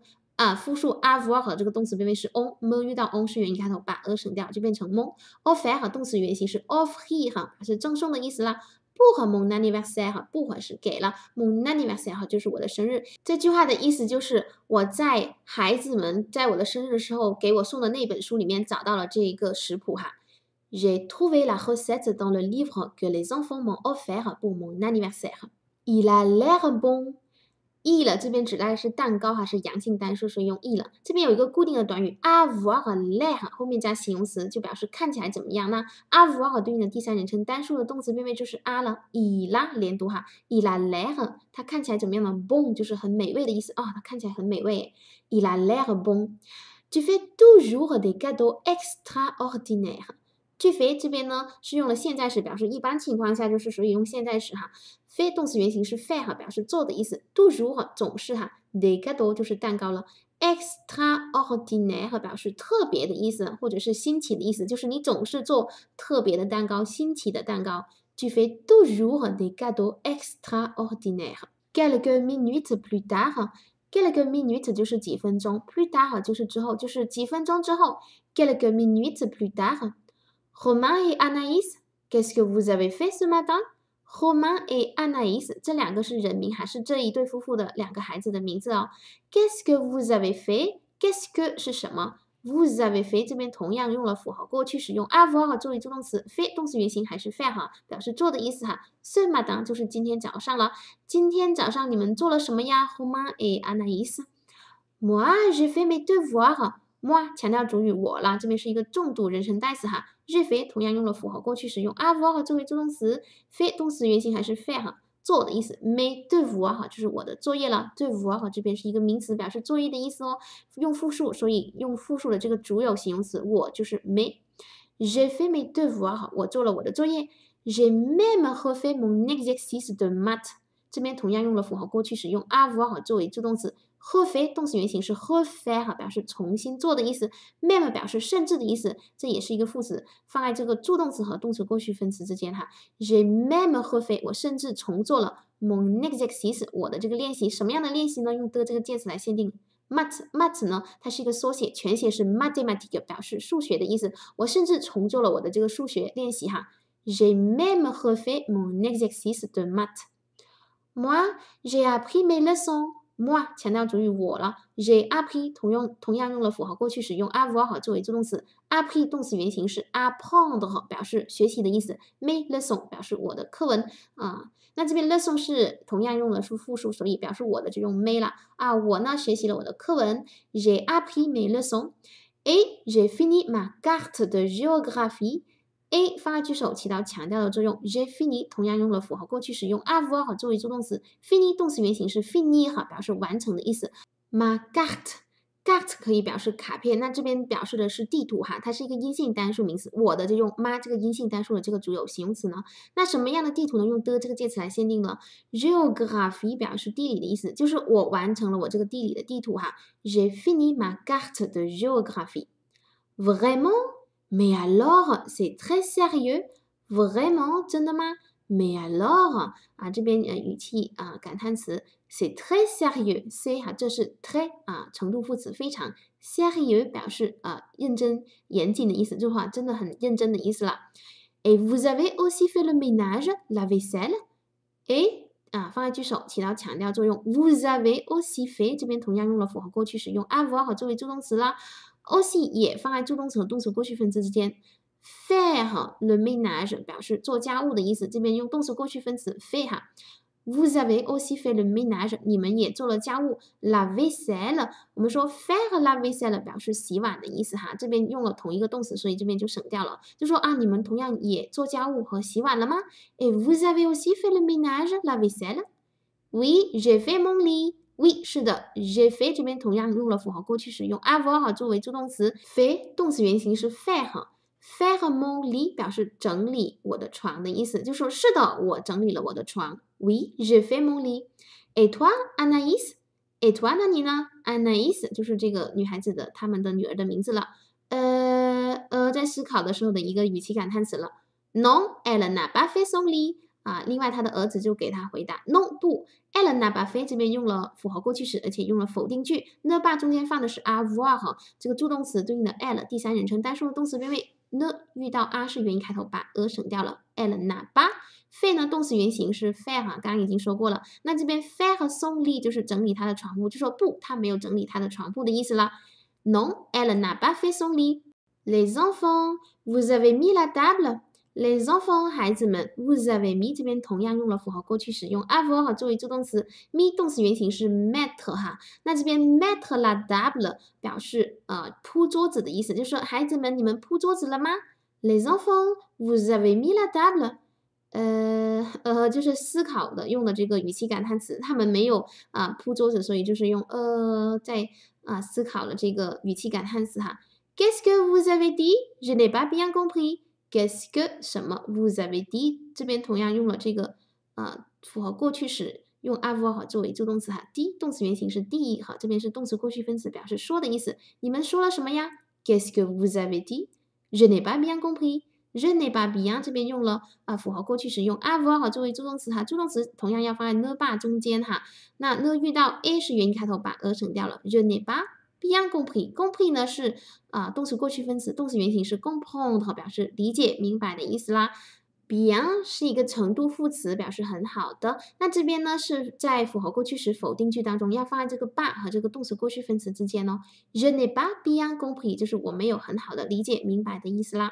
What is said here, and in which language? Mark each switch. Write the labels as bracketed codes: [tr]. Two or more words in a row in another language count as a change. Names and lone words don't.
[zh] 复数 avoir 和这个动词变位是 on，me 遇到 on 是元音开头，把 省掉就变成 mon。offert 和动词原形是 offrir 是赠送的意思啦。 [fr] pour mon anniversaire， [zh] pour 是给了 [fr] mon anniversaire [zh] 就是我的生日。这句话的意思就是我在孩子们在我的生日的时候给我送的那本书里面找到了这一个食谱哈。 [fr] J'ai trouvé la recette dans le livre que les enfants m'ont offert pour mon anniversaire. Il a l'air bon.e [zh] 了，这边指代的是蛋糕哈，是阳性单数，所以用 e 了。这边有一个固定的短语 [fr] avoir l'air， [zh] 后面加形容词就表示看起来怎么样呢 ？avoir 对应的第三人称单数的动词变位就是 a 了 ， [fr] il a [zh] 连读哈 ， [fr] il a l'air， [zh] 它看起来怎么样呢 ？bon 就是很美味的意思啊，它看起来很美味 ， [fr] il a l'air bon。 Tu fais toujours des cadeaux extraordinaires。 tu fais [zh] 这边呢是用了现在时，表示一般情况下就是属于用现在时哈。非动词原形是 faire 表示做的意思 toujours 总是哈 [fr] des cadeaux [zh] 就是蛋糕了 extraordinaire 表示特别的意思或者是新奇的意思，就是你总是做特别的蛋糕，新奇的蛋糕。 [fr] Tu fais toujours des cadeaux extraordinaires. Quelques minutes plus tard, quelques minutes [zh] 就是几分钟 [fr] plus tard [zh] 就是之后，就是几分钟之后 [fr] quelques minutes plus tard. Romain et Anaïs, qu'est-ce que vous avez fait ce matin? [zh] Romain et Anaïs 这两个是人名，还是这一对夫妇的两个孩子的名字哦。 [fr] Qu'est-ce que vous avez fait? Qu'est-ce que [zh] 是什么 ？ [fr] Vous avez fait [zh] 这边同样用了符号过去使用 avoir 作为助动词 fait 动词原形还是 faire 哈，表示做的意思哈。 [fr] Ce matin [zh] 就是今天早上了，今天早上你们做了什么呀 ？Romain et Anaïs。 [fr] Moi, j'ai fait mes devoirs. [zh] moi 强调主语我了，这边是一个重读人称代词哈。 [fr] j'ai fait [zh] 同样用了符号过去使用 avoir 作为助动词 fait 动词原形还是 faire 哈，做的意思。 [fr] mes devoirs [zh] 哈就是我的作业了 devoir 这边是一个名词，表示作业的意思哦。用复数，所以用复数的这个主有形容词我就是 mes。 [fr] j'ai fait mes devoirs [zh] 我做了我的作业。 [fr] j'ai même refait mon exercice de maths [zh] 这边同样用了符号过去使用 avoir 作为助动词。refait 动词原形是 refaire 表示重新做的意思 même 表示甚至的意思，这也是一个副词，放在这个助动词和动词过去分词之间哈。 [fr] j'ai même refait [zh] 我甚至重做了 [fr] mon exercice [zh] 我的这个练习，什么样的练习呢？用的这个介词来限定。math 呢，它是一个缩写，全写是 mathématique 表示数学的意思。我甚至重做了我的这个数学练习哈。 [fr] j'ai même refait mon exercice de maths. Moi, j'ai appris mes leçons. [zh] moi 强调主语我了 [fr] j'ai appris [zh] 同样用了符号过去使用 avoir 作为助动词 appris 动词原形是 apprendre 表示学习的意思 [fr] mes leçons [zh] 表示我的课文那这边 leçon 是同样用了是复数，所以表示我的就用 mes 了我呢学习了我的课文 [fr] j'ai appris mes leçons et j'ai fini ma carte de géographie [zh] A 放在句首起到强调的作用 [fr] j'ai fini [zh] 同样用了符号过去使用 avoir 作为助动词 fini 动词原形是 finir 表示完成的意思 ma carte 可以表示卡片，那这边表示的是地图哈，它是一个阴性单数名词，我的就用 ma 这个阴性单数的这个主有形容词呢，那什么样的地图呢？用的这个介词来限定呢 géographie 表示地理的意思，就是我完成了我这个地理的地图哈 [fr] j'ai fini ma carte de géographie vraiment Mais alors, c'est très sérieux? [zh] Vraiment 真的吗 [fr] Mais alors [zh] 这边语气感叹词 [fr] c'est très sérieux c'est [zh] 这是 très 程度副词非常 sérieux 表示认真严谨的意思，这句话真的很认真的意思了。 [fr] Et vous avez aussi fait le ménage, la vaisselle? [zh] Et 放在句首起到强调作用 [fr] vous avez aussi fait [zh] 这边同样用了符号过去使用 avoir 作为助动词啦。aussi 也放在助动词和动词过去分词之间 [fr] faire le ménage [zh] 表示做家务的意思，这边用动词过去分词 fait 哈。 [fr] Vous avez aussi fait le ménage [zh] 你们也做了家务 [fr] la vaisselle [zh] 我们说 [fr] faire la vaisselle [zh] 表示洗碗的意思哈，这边用了同一个动词，所以这边就省掉了，就说你们同样也做家务和洗碗了吗 [fr] Et vous avez aussi fait le ménage la vaisselle? Oui, j'ai fait mon lit oui [zh] 是的 [fr] j'ai fait [zh] 这边同样用了符号过去使用 avoir 作为助动词 fait 动词原形是 [fr] faire faire mon lit [zh] 表示整理我的床的意思，就说是的我整理了我的床 [fr] oui j'ai fait mon lit et toi Anaïs et toi [zh] 那你呢 Anaïs 就是这个女孩子的他们的女儿的名字了在思考的时候的一个语气感叹词了 [fr] non elle n'a pas fait son lit [zh] 另外他的儿子就给他回答 no 不 [fr] elle n'a pas fait [zh] 这边用了符号过去时，而且用了否定句 [fr] ne pas [zh] 中间放的是 avoir 这个助动词对应的 elle 第三人称单数动词变位 ne 遇到是元音开头，把省掉了 [fr] elle n'a pas fait [zh] 呢动词原形是 faire 刚刚已经说过了，那这边 faire [fr] son lit [zh] 就是整理他的床铺，就说不他没有整理他的床铺的意思啦 [fr] non elle n'a pas fait son lit les enfants vous avez mis la table Les enfants [zh] 孩子们 [fr] vous avez mis [zh] 这边同样用了符号过去使用 avoir 作为助动词 mis 动词原形是 mettre 哈，那这边 [fr] mettre la table [zh] 表示铺桌子的意思，就是说孩子们你们铺桌子了吗 [fr] Les enfants vous avez mis la table [zh] 就是思考的用的这个语气感叹词，他们没有铺桌子，所以就是用在思考了这个语气感叹词哈 [fr] Qu'est-ce que vous avez dit? Je n'ai pas bien compris Qu'est-ce que [zh] 什么 [fr] vous avez dit [zh] 这边同样用了这个符合过去时用 avoir 作为助动词哈 dit 动词原形是 dit 哈，这边是动词过去分词表示说的意思，你们说了什么呀 [fr] Qu'est-ce que vous avez dit Je n'ai pas bien compris Je n'ai pas bien [zh] 这边用了符合过去时用 avoir 作为助动词哈，助动词同样要放在 [fr] ne pas [zh] 中间哈，那 ne 遇到 a 是元音开头，把省掉了 [fr] Je n'ai pas bien compris compris [zh] 呢是动词过去分词，动词原形是 comprendre 表示理解明白的意思啦 bien 是一个程度副词，表示很好的。那这边呢是在复合过去时否定句当中要放在这个 pas 和这个动词过去分词之间哦。 [fr] Je n'ai pas bien compris [zh] 就是我没有很好的理解明白的意思啦。